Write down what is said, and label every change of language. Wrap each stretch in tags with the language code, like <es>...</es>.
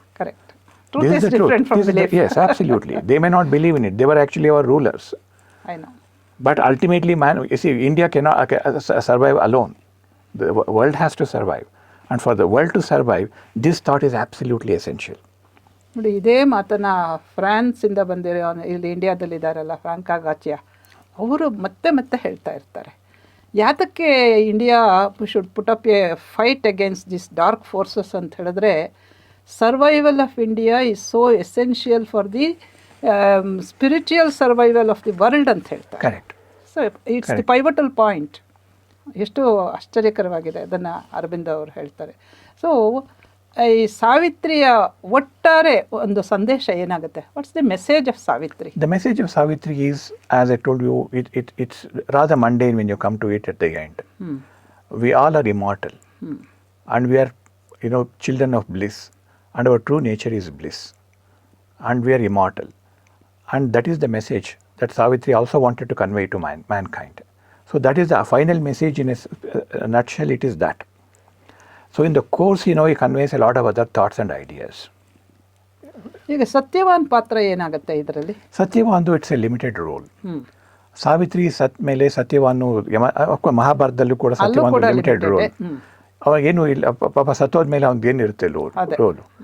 <en>Correct. Truth is different from belief. Yes, absolutely. They may not believe in it. They were actually our rulers. I know. But ultimately, India cannot survive alone. The world has to survive. And for the world to survive, this thought is absolutely essential.</en> <kn>ನೋಡಿ, ಇದೇ ಮಾತನ್ನು ಫ್ರಾನ್ಸಿಂದ ಬಂದಿರೋ ಇಲ್ಲಿ ಇಂಡಿಯಾದಲ್ಲಿದ್ದಾರಲ್ಲ franca ಗಾಚಿಯಾ, ಅವರು ಮತ್ತೆ ಹೇಳ್ತಾ ಇರ್ತಾರೆ. ಯಾತಕ್ಕೆ</kn> <en>India should put up a fight against this dark forces</en> <kn>ಅಂತ ಹೇಳಿದ್ರೆ,</kn> <en>survival of India is so essential for the spiritual survival of the world</en> <kn>ಅಂತ ಹೇಳ್ತಾರೆ.</kn> <en>Correct. So it's the pivotal point.</en> <kn>ಎಷ್ಟು ಆಶ್ಚರ್ಯಕರವಾಗಿದೆ ಅದನ್ನು ಅರವಿಂದ ಅವರು ಹೇಳ್ತಾರೆ. ಸೊ ಈ ಸಾವಿತ್ರಿಯ ಒಟ್ಟಾರೆ ಒಂದು ಸಂದೇಶ ಏನಾಗುತ್ತೆ?</kn> <en>What's the message of Savitri? The message of Savitri is, as I told you, it's rather mundane when you come to it at the end. We all are immortal. And we are, children of bliss. And our true nature is bliss. And we are immortal. And that is the message that Savitri also wanted to convey to mankind. So that is the final message in a nutshell. It is that. So in the course, he conveys a lot of other thoughts and ideas.</en> <kn>ಈಗ ಸತ್ಯವಾನ್ ಪಾತ್ರ ಏನಾಗುತ್ತೆ ಇದರಲ್ಲಿ?</kn> <en>ಸತ್ಯವಾನ್ದು it's a limited role. Hmm.</en> <kn>ಸಾವಿತ್ರಿ ಸತ್ ಮೇಲೆ ಸತ್ಯವಾನು ಮಹಾಭಾರತದಲ್ಲೂ ಕೂಡ ಅಲ್ಲೂ ಸತ್ಯವಾನ್ ಕೂಡ</kn> <en>Limited role.</en> <kn>ಅವಾಗೇನು ಇಲ್ಲ, ಪಾಪ ಸತ್ತೋದ ಮೇಲೆ ಅವ್ನಿಗೇನಿರುತ್ತೆ ರೋಲು.</kn>